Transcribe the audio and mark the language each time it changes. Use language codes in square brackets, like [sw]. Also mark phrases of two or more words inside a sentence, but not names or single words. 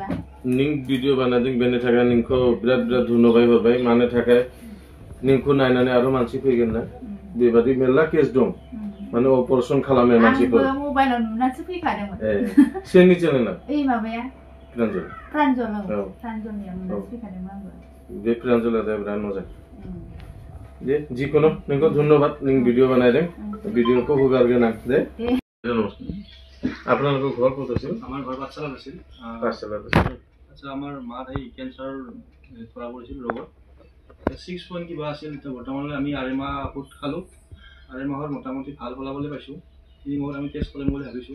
[brx] नों भिडियो बानायदों बेनि थाखाय नोंखौ बिराद धन्यबाद हरबाय मानो थाखाय नोंखौ नायनानै आरो मानसि फैगोन ना बेबादि मेरला केस दं माने अपारेशन खालामनाय मानसिफोर आंबो मबाइलाव नुनासो फैखादोंमोन सेनि चेनेला ओइ माबाया प्रान्जलनियाव नुनासो फैखादोंमोन आंबो बे प्रान्जला दा बिराद मोजां दे जिखुनु नोंखौ धन्यबाद नों भिडियो बानायदों भिडियोखौ हगारगोन आं दे [as] আপোনালোকৰ ঘৰ ক'ত আছিল আমাৰ ঘৰ পাঠশালাত আছিল আচ্ছা আমাৰ মাৰ এই কেঞ্চাৰ ধৰা পৰিছিল ৰোগত 6 পইণ্ট কিবা আছিল এতিয়া বৰ্তমানলৈ আমি আৰেমা ঔষধ খালোঁ আৰেমাহৰ মোটামুটি ভাল ফলাফলে পাইছোঁ 3 মাহত আমি টেষ্ট কৰিম বুলি ভাবিছোঁ